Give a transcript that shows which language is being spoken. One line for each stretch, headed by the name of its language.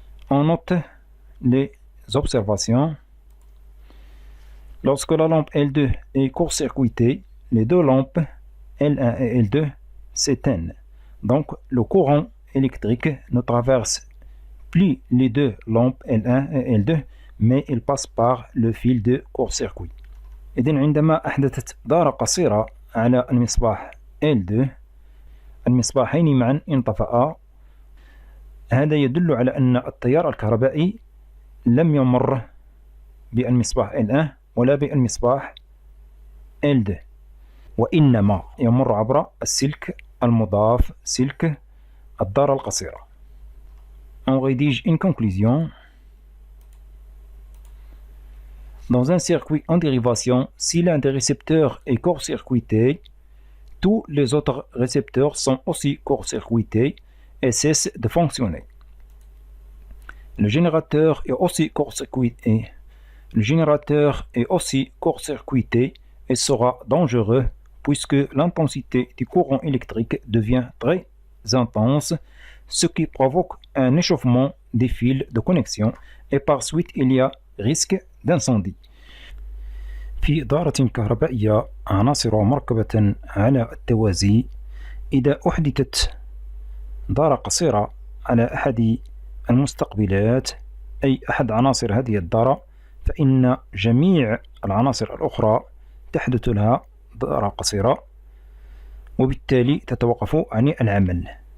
French: On note les observations. Lorsque la lampe L2 est court-circuitée, les deux lampes L1 et L2 s'éteignent. Donc le courant électrique ne traverse plus les deux lampes L1 et L2, mais il passe par le fil de court-circuit.
Arabic: إذن عندما أحدثت دارة قصيرة على المصباح L2، المصباحين معا انطفأا. هذا يدل على أن التيار الكهربائي لم يمر بالمصباح L1 ولا بالمصباح L2، وإنما يمر عبر السلك المضاف، سلك الدارة القصيرة.
French: On rédige une conclusion. Dans un circuit en dérivation, si l'un des récepteurs est court-circuité, tous les autres récepteurs sont aussi court-circuités et cessent de fonctionner. Le générateur est aussi court-circuité. Le générateur est aussi court-circuité et sera dangereux puisque l'intensité du courant électrique devient très intense, ce qui provoque un échauffement des fils de connexion et par suite il y a risque d'incendie.
Arabic: في دارة كهربائية عناصر مركبة على التوازي، إذا أحدثت دارة قصيرة على أحد المستقبلات أي أحد عناصر هذه الدارة، فإن جميع العناصر الأخرى تحدث لها دارة قصيرة وبالتالي تتوقف عن العمل.